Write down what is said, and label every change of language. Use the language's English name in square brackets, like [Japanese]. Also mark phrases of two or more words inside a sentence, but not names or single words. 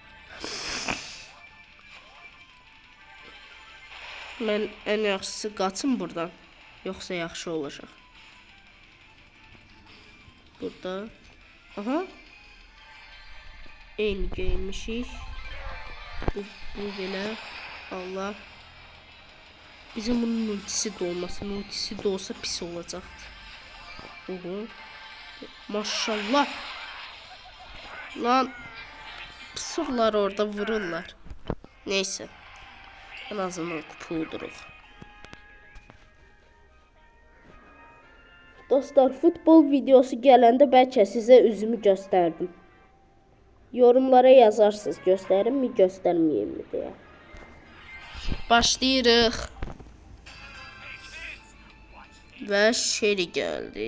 [Azerbaijani] Mən ən yaxşısı qaçım buradan. Yoxsa yaxşı olacaq. Burada. Aha. Eyni geymişik. Bu belə. Allah. Bizim bunun ultisi de olmasın. Ultisi de olsa pis olacaktı. Oho. Maşallah. Lan. Pısıqlar orada vururlar. [Turkish] Neyse. En azından kupa uydurur. [Azerbaijani] Dostlar, futbol videosu gələndə bəlkə sizə üzümü göstərdim. Yorumlara yazarsınız, göstərim mi, göstərməyim mi deyə. Başlayırıq. Və Shelly gəldi.